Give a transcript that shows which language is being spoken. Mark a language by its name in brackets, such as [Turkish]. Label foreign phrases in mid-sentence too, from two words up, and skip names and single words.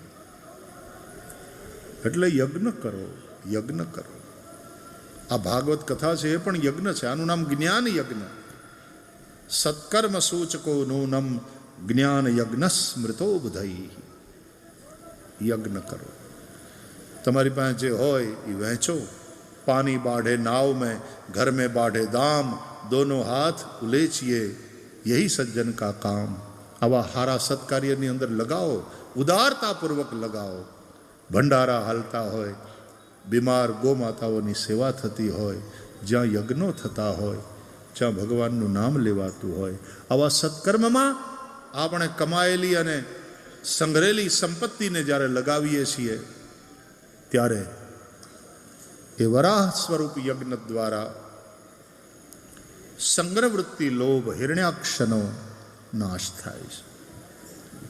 [Gujarati] એટલે યજ્ઞ કરો, યજ્ઞ કરો. આ ભાગવત કથા છે એ પણ યજ્ઞ છે. આનું નામ જ્ઞાન યજ્ઞ. [Sanskrit] सत्कर्म सूचको नूनम् ज्ञान यज्ञ स्मृतो बुधैः. [Gujarati] યજ્ઞ કરો. તમારી પાસે જે હોય એ વહેંચો. [Hindi] पानी बाढ़े नाव में, घर में बाढ़े दाम, दोनों हाथ उलेचिए, यही सज्जन का काम. [Gujarati] આવા હારા સત્કાર્યની અંદર લગાવો, ઉદારતાપૂર્વક લગાવો. ભંડારા હાલતા હોય, બીમાર ગોમાતાઓની સેવા થતી હોય, જ્યાં યજ્ઞો થતા હોય, જ્યાં ભગવાનનું નામ લેવાતું હોય, આવા સત્કર્મમાં આપણે કમાયેલી અને સંગ્રહેલી સંપત્તિને જ્યારે લગાવીએ છીએ ત્યારે એ વરાહ સ્વરૂપ યજ્ઞ દ્વારા સંગ્રહ વૃત્તિ, લોભ, હિરણ્યાક્ષનો નાશ થાય છે.